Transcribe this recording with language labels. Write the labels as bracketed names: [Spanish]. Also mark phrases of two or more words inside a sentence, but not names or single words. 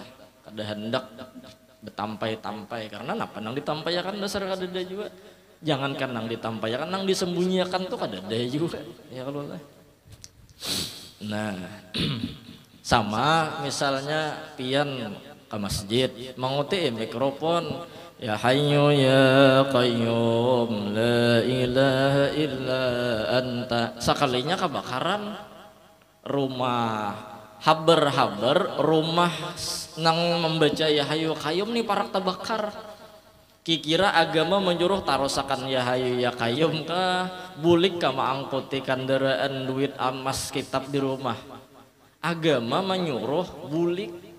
[Banjar] Kada hendak betampai-tampai karena apa nang ditampaikan dasar kada ada juga. Jangankan nang ditampaikan, nang disembunyikan tuh kada ada juga. Ya kalau lah. Nah, sama misalnya pian ke masjid menguti mikrofon [Arabic] يا حي يا قيوم لا إله إلا أنت [Banjar] sakalinya kebakaran rumah haber-haber rumah nang membaca [Arabic] يا حي قيوم [Banjar] nih parak terbakar kikira agama menyuruh tarosakan [Arabic] يا حي يا قيوم [Banjar] kah bulik ka maangkuti kendaraan duit emas kitab di rumah agama menyuruh bulik